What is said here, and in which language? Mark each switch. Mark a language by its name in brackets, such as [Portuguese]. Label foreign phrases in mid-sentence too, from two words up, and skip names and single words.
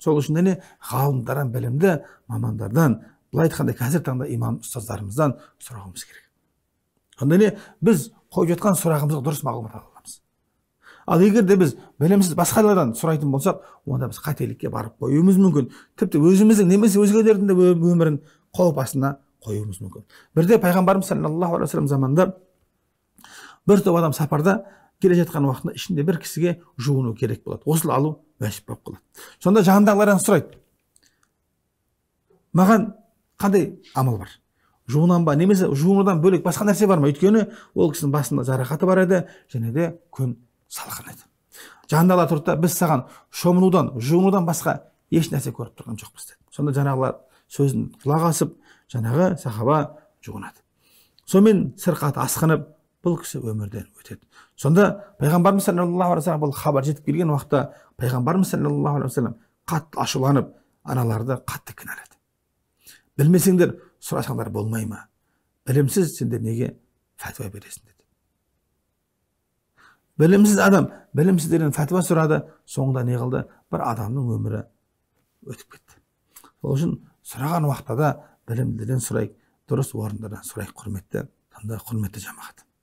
[Kazakh] Сол үшін ғалымдардан, білімді мамандардан, былай айтқанда қазір таңда имам ұстаздарымыздан сұрауымыз керек. Онда біз қойып жатқан сұрағымызға дұрыс мағлұмат ала аламыз. Ал егер де біз білімсіз басқалардан сұрайтын болсақ, онда біз қателікке барып қоюымыз мүмкін. Тіпті өзіміздің немесе өзгелердің де өмірін қауіп астына қоюымыз мүмкін. Бірде пайғамбарымыз [Arabic] صلى الله عليه وسلم [Kazakh] заманында бір топ адам сапарда келе жатқан уақытында ішінде бір кісіге жуыну керек болады. Ғұсыл алу уәжіп болып қалады. Сонда жанындағылардан сұрайды, маған қандай амал бар? Жуынам ба, немесе жуынудан бөлек басқа нәрсе бар ма? Өйткені ол кісінің басында жарақаты бар еді, және де күн салқын еді. Жанындағылар тұрды да, біз саған шомылудан, жуынудан басқа еш нәрсе көріп тұрған жоқпыз деді. Сонда жаңағылар сөзін құлақ асып, жаңағы сахаба жуынады. Сонымен сырқаты асқынып, бұл кісі өмірден өтеді. Сонда пайғамбарымыз [Arabic] صلى الله عليه وسلم [Kazakh] бұл хабар жетіп келген уақытта пайғамбарымыз [Arabic] صلى الله عليه وسلم [Kazakh] қатты ашуланып, аналарды қатты кінәлады. Білмесеңдер сұрасаңдар болмай ма? Білімсіз сендер неге фәтуа бересің деді. Білімсіз адам білімсіздерден фәтуа сұрады, соңында не қылды? Бір адамның өмірі өтіп кетті. Сол үшін сұраған уақытта да білімдіден сұрайық, дұрыс орындардан сұрайық, құрметті жамағат.